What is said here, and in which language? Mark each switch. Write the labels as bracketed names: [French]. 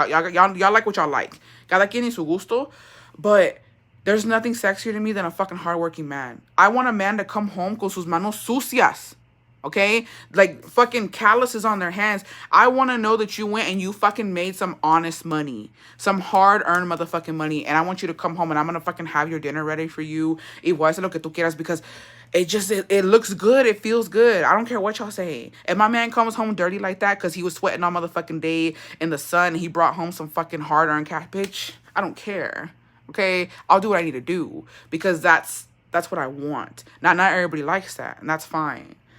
[English] Y'all like what y'all like. [Spanish] Cada quien y su gusto. [English] But there's nothing sexier to me than a fucking hardworking man. I want a man to come home [Spanish] con sus manos sucias. [English] Okay? Like, fucking calluses on their hands. I want to know that you went and you fucking made some honest money. Some hard-earned motherfucking money. And I want you to come home and I'm going to fucking have your dinner ready for you. [Spanish] Y voy a hacer lo que tú quieras [English] because it looks good. It feels good. I don't care what y'all say. If my man comes home dirty like that because he was sweating all motherfucking day in the sun and he brought home some fucking hard-earned cash, bitch, I don't care. Okay? I'll do what I need to do because that's what I want. Not everybody likes that, and that's fine.